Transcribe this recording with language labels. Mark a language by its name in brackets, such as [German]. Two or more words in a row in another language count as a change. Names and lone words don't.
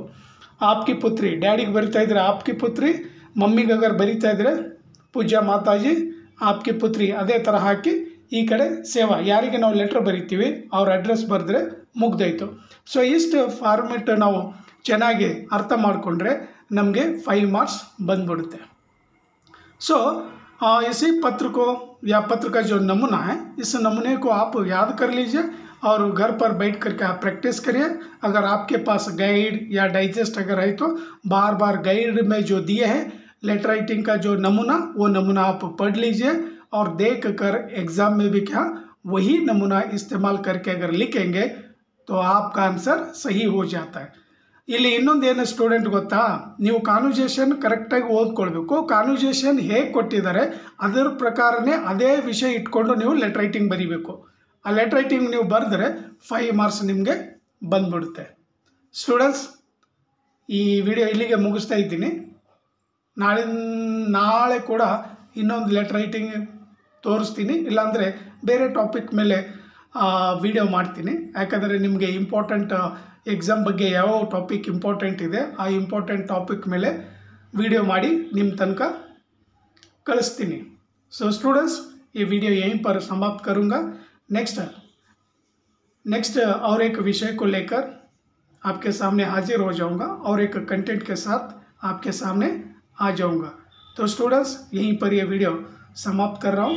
[Hindi] आपकी पुत्री [Kannada] ಡ್ಯಾಡಿಗೆ ಬರಿತಾ ಇದ್ರೆ [Hindi] आपकी पुत्री, [Kannada] ಮಮ್ಮಿಗೆ ಅಗರ್ ಬರಿತಾ ಇದ್ರೆ [Hindi] पूज्य माताजी आपकी पुत्री, [Kannada] ಅದೇ ಥರ ಹಾಕಿ ಈ ಕಡೆ ಸೇವಾ ಯಾರಿಗೆ ನಾವು ಲೆಟ್ರ್ ಬರಿತೀವಿ ಅವ್ರ ಅಡ್ರೆಸ್ ಬರೆದ್ರೆ ಮುಗ್ದಾಯಿತು. ಸೊ ಇಷ್ಟು ಫಾರ್ಮೆಟ್ ನಾವು ಚೆನ್ನಾಗಿ ಅರ್ಥ ಮಾಡಿಕೊಂಡ್ರೆ ನಮಗೆ 5 ಮಾರ್ಕ್ಸ್ ಬಂದ್ಬಿಡುತ್ತೆ. [Hindi] सो इसी पत्र को या पत्र का जो नमूना है इस नमूने को आप याद कर लीजिए और घर पर बैठ करके आप प्रैक्टिस करिए. अगर आपके पास गाइड या डाइजेस्ट अगर है तो बार बार गाइड में जो दिए हैं [English] letter writing [Hindi] का जो नमूना वो नमूना आप पढ़ लीजिए और देख कर एग्ज़ाम में भी क्या वही नमूना इस्तेमाल करके अगर लिखेंगे तो आपका आंसर सही हो जाता है. [Kannada] ಇಲ್ಲಿ ಇನ್ನೊಂದೇನು ಸ್ಟೂಡೆಂಟ್ ಗೊತ್ತಾ, ನೀವು ಕಾನ್ವರ್ಜೇಷನ್ ಕರೆಕ್ಟಾಗಿ ಓದ್ಕೊಳ್ಬೇಕು. ಕಾನ್ವರ್ಜೇಷನ್ ಹೇಗೆ ಕೊಟ್ಟಿದ್ದಾರೆ ಅದರ ಪ್ರಕಾರನೇ ಅದೇ ವಿಷಯ ಇಟ್ಕೊಂಡು ನೀವು [English] letter writing [Kannada] ಬರೀಬೇಕು. ಆ [English] letter writing [Kannada] ನೀವು ಬರೆದ್ರೆ 5 ಮಾರ್ಕ್ಸ್ ನಿಮಗೆ ಬಂದ್ಬಿಡುತ್ತೆ. ಸ್ಟೂಡೆಂಟ್ಸ್ ಈ ವಿಡಿಯೋ ಇಲ್ಲಿಗೆ ಮುಗಿಸ್ತಾ ಇದ್ದೀನಿ. ನಾಳೆ ಕೂಡ ಇನ್ನೊಂದು [English] letter writing [Kannada] ತೋರಿಸ್ತೀನಿ, ಇಲ್ಲಾಂದರೆ ಬೇರೆ ಟಾಪಿಕ್ ಮೇಲೆ ವಿಡಿಯೋ ಮಾಡ್ತೀನಿ. ಯಾಕಂದರೆ ನಿಮಗೆ [English] important exam [Kannada] ಬಗ್ಗೆ ಯಾವ [English] topic important [Kannada] ಇದೆ ಆ [English] important topic [Kannada] ಮೇಲೆ वीडियो ಮಾಡಿ ನಿಮ್ಮ ತನಕ ಕಳಿಸ್ತೀನಿ. [English] so students [Hindi] ये वीडियो यहीं पर समाप्त करूँगा. नेक्स्ट और एक विषय को लेकर आपके सामने हाजिर हो जाऊँगा और एक कंटेंट के साथ आपके सामने आ जाऊँगा. तो स्टूडेंट्स यहीं पर ये वीडियो समाप्त कर रहा हूँ.